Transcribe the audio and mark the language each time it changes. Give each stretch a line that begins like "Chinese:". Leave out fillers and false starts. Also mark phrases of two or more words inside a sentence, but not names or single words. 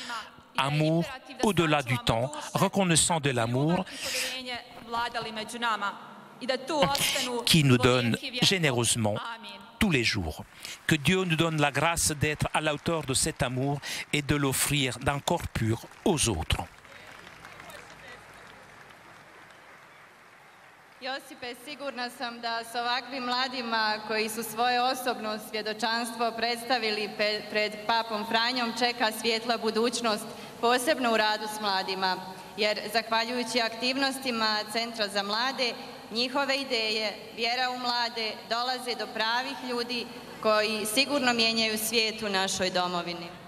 French: Amour au-delà du temps, reconnaissant de l'amour qui nous donne généreusement tous les jours. Que Dieu nous donne la grâce d'être à la hauteur de cet amour et de l'offrir d'un corps pur aux autres.
Croatian: Josipe, sigurna sam da s ovakvim mladima koji su svoje osobno svjedočanstvo predstavili pred papom Franjom čeka svjetla budućnost, posebno u radu s mladima, jer zahvaljujući aktivnostima Centra za mlade, njihove ideje, vjera u mlade dolaze do pravih ljudi koji sigurno mijenjaju svijet u našoj domovini.